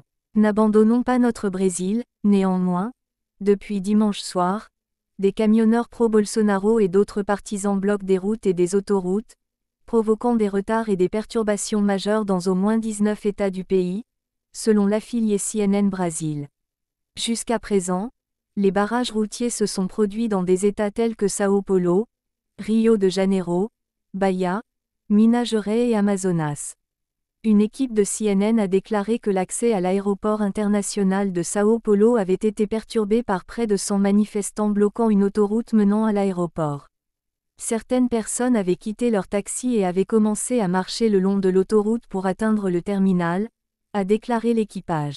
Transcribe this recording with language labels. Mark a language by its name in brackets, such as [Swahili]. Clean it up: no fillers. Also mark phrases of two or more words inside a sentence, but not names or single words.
[French] N'abandonnons pas notre Brésil, néanmoins. Depuis dimanche soir, des camionneurs pro-Bolsonaro et d'autres partisans bloquent des routes et des autoroutes, provoquant des retards et des perturbations majeures dans au moins 19 États du pays, selon l'affilié CNN Brasil. Jusqu'à présent, les barrages routiers se sont produits dans des États tels que São Paulo, Rio de Janeiro, Bahia, Minas Gerais et Amazonas. Une équipe de CNN a déclaré que l'accès à l'aéroport international de São Paulo avait été perturbé par près de 100 manifestants bloquant une autoroute menant à l'aéroport. Certaines personnes avaient quitté leur taxi et avaient commencé à marcher le long de l'autoroute pour atteindre le terminal, a déclaré l'équipage.